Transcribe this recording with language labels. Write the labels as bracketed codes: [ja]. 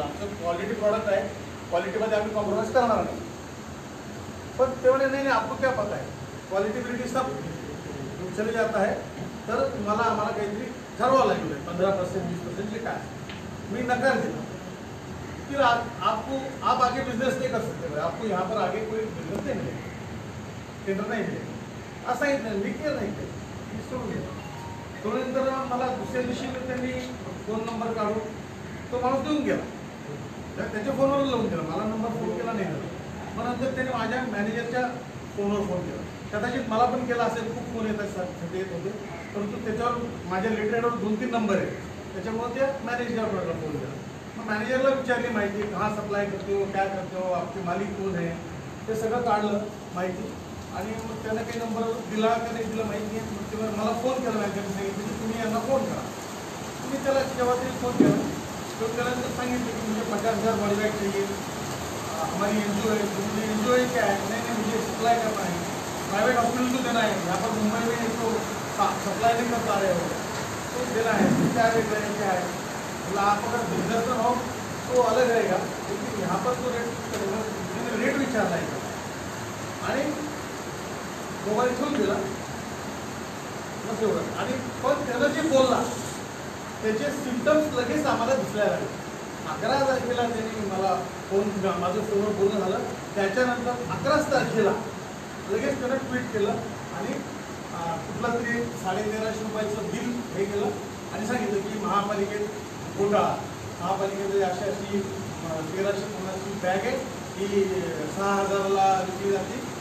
[mr] बोलतो आमचं quality product आहे, क्वालिटीमध्ये आम्ही कॉम्प्रोमाइज करणार नाही. पण तेवढे नाही, [hi] आपको क्या पता है, क्वालिटीबिलिटी सब चले जाता है. [mr] तर तुम्हाला आम्हाला काहीतरी ठरवावं लागेल 15% 20% जे काय. मी नकार दिला. [hi] फिर आप आगे बिजनेस नहीं कर सकते, आपको यहाँ पर आगे कोई बिजनेस नहीं मिलेगा, टेंडर नहीं मिलेगा [mr] असं सांगितलं. मी केलं नाही, ते सोडून गेलं. सोडल्यानंतर मला दुसऱ्या दिवशी त्यांनी फोन नंबर काढून तो माणूस देऊन गेला, त्याच्या फोनवर लावून दिला, मला नंबर फोन केला नाही झाला. मग नंतर त्याने माझ्या मॅनेजरच्या फोनवर फोन केला, कदाचित मला पण केला असेल, खूप फोन येतात येत होते, परंतु त्याच्यावर माझ्या लेटरवर 2-3 नंबर आहे, त्याच्यामुळे त्या मॅनेजरला फोन केला. मॅनेजरला विचारली माहिती, [hi] कहाँ सप्लाय करते हो, क्या करते हो, आपके मालिक [mr] कोण आहे, ते सगळं काढलं माहिती. आणि मग त्यानं काही नंबर दिला का नाही दिला माहिती आहे. मग तेव्हा मला फोन केला, मॅनेजरने सांगितलं की तुम्ही यांना फोन करा. मी त्याला जेव्हा तरी फोन केला, फोन केल्यानंतर सांगितलं की [hi] मुझे 50,000 बॉडी बैग चाहिए, हमारी NGO है. मुझे NGO है क्या है? नहीं, मुझे सप्लाई करना है, प्राइवेट हॉस्पिटल को देना है, यहाँ पर मुंबई में इसको सप्लाई नहीं कर पा रहे हो, तो देना है. क्या रेट है, क्या है? आप अगर बिजनेस में हो तो अलग रहेगा, लेकिन यहाँ पर तो रेट [mr] विचारला आहे. आणि मोबाईल ठेवून दिला बस एवढं. आणि पण त्यानं जे बोलला त्याचे सिम्पटम्स लगेच आम्हाला दिसायला लागले. 11 तारखेला त्यांनी मला फोन, माझं फोनवर बोलणं झालं. त्याच्यानंतर 11 तारखेला लगेच त्यानं ट्विट केलं आणि कुठला तरी 1350 रुपयाचं बिल हे केलं आणि सांगितलं की महापालिकेत घोटाळा, महापालिकेमध्ये अशी 1350ची बॅग आहे, ही 6000ला विकली जाते.